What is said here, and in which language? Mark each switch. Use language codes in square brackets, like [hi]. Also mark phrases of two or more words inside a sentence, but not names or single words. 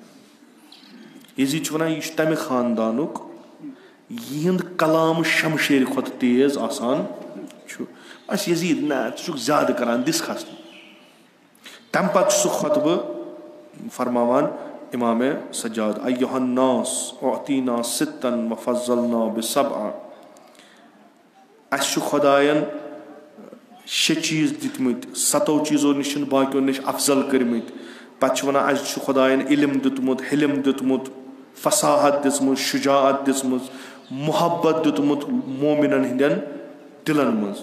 [ks] یزیٖد چھُ ونان یہِ چھُ تمہِ خاندانُک یِہُنٛد کلام شمشیرِ کھۄتہٕ تیز آسان چھُ. اَسہِ یزیٖد نہ ژٕ چھُکھ زیادٕ کران, دِس کھسنہٕ. تمہِ پتہٕ چھُ سُہ خۄطبہٕ فرماوان امام سجاد, [ar] ایُّہا الناس اعطینا 6 وفضلنا ب7. [ks] اَسہِ چھُ خۄداین 6 چیٖز دِتمٕتۍ, 7 چیٖزو نِش چھِنہٕ باقیو نِش افضل کٔرمٕتۍ. پتہٕ چھِ ونان اَسہِ چھُ خۄداین علم دیُتمُت, حلم دیُتمُت, فصاحت دِژمٕژ, شُجاعت دِژمٕژ, محبت دیُتمُت مومنن ہٕنٛدٮ۪ن دِلن منٛز.